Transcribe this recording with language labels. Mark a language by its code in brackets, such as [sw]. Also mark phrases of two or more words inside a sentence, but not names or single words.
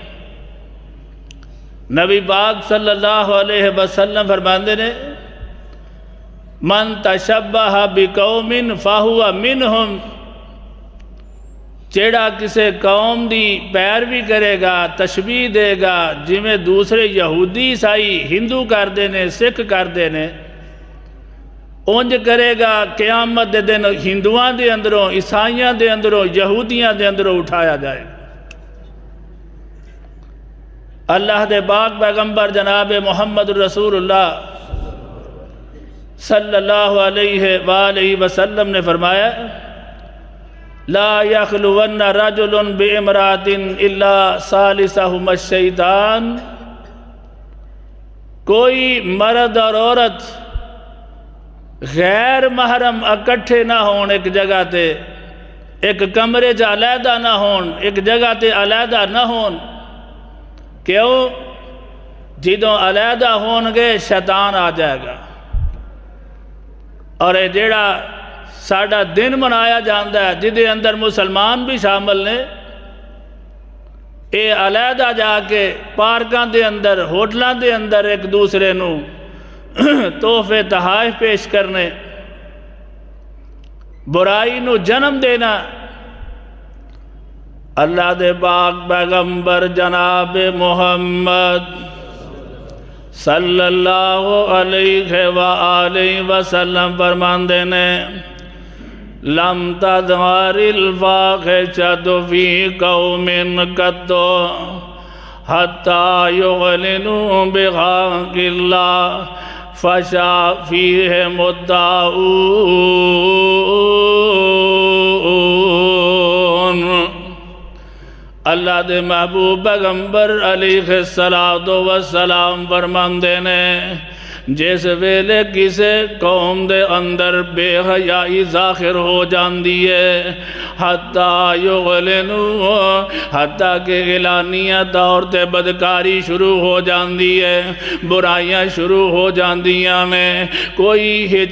[pa] نبی پاک صلی اللہ علیہ وسلم فرماندے نے [ar] من تشبہ بقوم فہو منہم، [pa] جیڑا کسے قوم دی پیروی کرے گا تشبیہ دے گا جی میں دوسرے یہودی عیسائی ہندو کر دینے سکھ کر دینے، اونج کرے گا قیامت دے دن ہندوان دے اندروں عیسائیاں دے اندروں یہودیاں دے اندروں اٹھایا جائے۔ اللہ دے پاک پیغمبر جناب محمد رسول اللہ صلی اللہ علیہ وآلہ وسلم نے فرمایا [ar] لا یخلون رجل بامرأۃ الا ثالثہما الشیطان، [pa] کوئی مرد اور عورت غیر محرم اکٹھے نہ ہون ایک جگہ تے، ایک کمرے جا علیحدہ نہ ہون، ایک جگہ تے علیحدہ نہ ہون۔ کیوں؟ جدوں علیحدہ ہون گے شیطان آ جائے گا، اور اے جیڑا ساڑا دن منایا جاندہ ہے جدے اندر مسلمان بھی شامل نے، اے علیحدہ جا کے پارکاں دے اندر ہوٹلاں دے اندر ایک دوسرے نو تحفے تحائف پیش کرنے، برائی نو جنم دینا۔ اللہ دے پاک پیغمبر جناب محمد صلی اللہ علیہ وآلہ وسلم فرماندے نے [ar] لم تظہر الفاحشۃ فی قوم قط حتی یعلنوا بحق اللہ فشا فیہم الطاعون۔ [pa] اللہ دے محبوب پیغمبر علیہ السلام فرماندے نے جس ویلے کسے قوم دے اندر بے حیائی ظاہر ہو جاندی ہے [ar] حتیٰ یغلنو [pa] حتیٰ کہ اعلانیہ طور تے بدکاری شروع ہو جاندی ہے برائیاں شروع ہو جاندیاں نے کوئی